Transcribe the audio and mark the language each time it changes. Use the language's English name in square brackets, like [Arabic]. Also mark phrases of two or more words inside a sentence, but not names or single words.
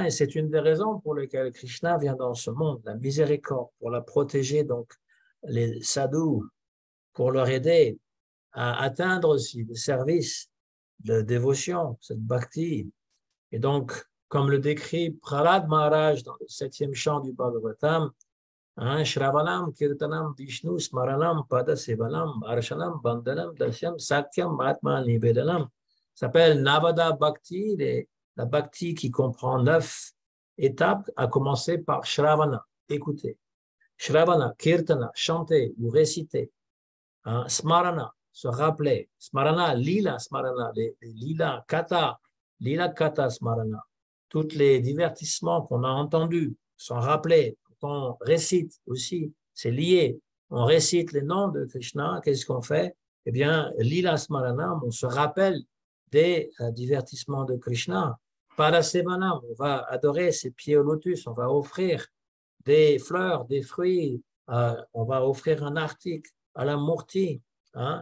[French] Et c'est une des raisons pour lesquelles Krishna vient dans ce monde, la miséricorde, pour la protéger, donc les sadhus, pour leur aider à atteindre aussi le service de dévotion, cette bhakti. Et donc, comme le décrit Prahlad Maharaj dans le 7e chant du Bhagavatam, [Sanskrit] Shravanam, Kirtanam, Vishnu, Smaranam, Pada Sevanam, Arshanam, Bandhanam, Dasyam, Sakyam, Mahatma, Nivedanam, [French] s'appelle [Sanskrit] Navada Bhakti, [French] la Bhakti qui comprend 9 étapes, à commencer par Shravana, écouter. [Sanskrit] Shravana, Kirtana, [French] chanter ou réciter. Smarana, se rappeler. [Sanskrit] Smarana, Lila Smarana, les Lila Kata, Lila Kata Smarana. [French] Tous les divertissements qu'on a entendus sont rappelés. On récite aussi, c'est lié. On récite les noms de Krishna. Qu'est-ce qu'on fait? Eh bien, [Sanskrit] Lila Smarana, [French] on se rappelle des divertissements de Krishna. Parasevanam, on va adorer ses pieds au lotus, on va offrir des fleurs, des fruits, on va offrir un article à la Murti, hein.